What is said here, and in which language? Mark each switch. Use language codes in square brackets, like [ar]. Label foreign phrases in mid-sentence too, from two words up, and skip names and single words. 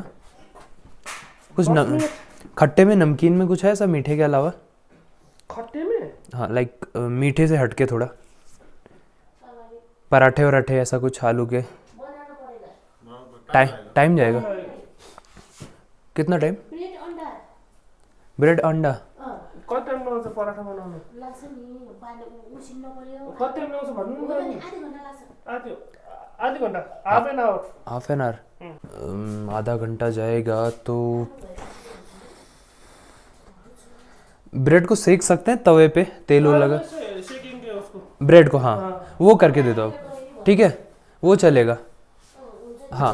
[hi] कुछ खट्टे में, नमकीन में कुछ है ऐसा मीठे के अलावा? खट्टे में? हाँ लाइक मीठे से हटके थोड़ा, पराठे वराठे ऐसा कुछ आलू के। टाइम जाएगा कितना टाइम? ब्रेड अंडा [ne] कति टाइम लाग्छ पराठा बनाउनु? लाग्छ नि, उसिन्नु पर्यो। कति टाइम लाग्छ भन्नु न? आधी घण्टा लाग्छ। आधी घण्टा? [en] half an hour? [hi] आधा घंटा जाएगा तो ब्रेड को सेक सकते हैं तवे पे, तेल वो लगा सेकेंगे उसको। ब्रेड को, हाँ वो करके दे दो आप, ठीक है वो चलेगा। हाँ